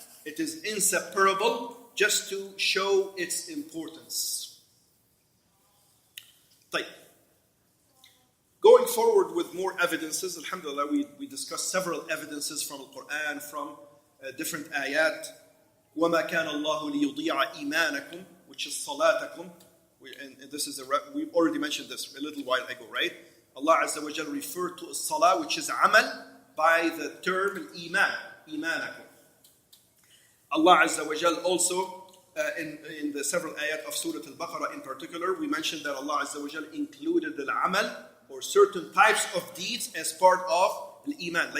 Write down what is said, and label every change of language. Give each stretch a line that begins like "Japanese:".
English: It is inseparable, just to show its importance.
Arabic: طيب.
English: Going forward with more evidences, alhamdulillah, we discussed several evidences from the Quran, from different ayat.
Arabic: وَمَا كَانَ اللَّهُ لِيُضِيعَ إِيمَانَكُمْ,
English: which is salatakum. And this is we already mentioned this a little while ago, right? Allah Azza wa Jal referred to as-salah, which is amal, by the term al-iman, imanakum. Allah Azza wa Jal also, in the several ayat of Surah Al-Baqarah in particular, we mentioned that Allah Azza wa Jal included al-amal, or certain types of deeds, as part of al-iman.